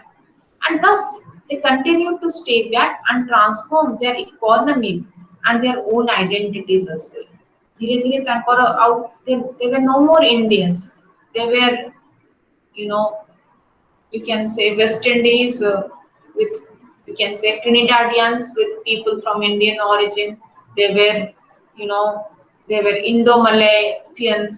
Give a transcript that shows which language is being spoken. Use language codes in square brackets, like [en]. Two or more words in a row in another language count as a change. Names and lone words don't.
[en] And thus they continued to stay back and transform their economies and their own identities as well. [or] ଧୀରେ ଧୀରେ ତାଙ୍କର ଆଉ [en] they were no more Indians. They were you can say West Indies with you can say Trinidadians with people from Indian origin. They were Indo-Malaysians.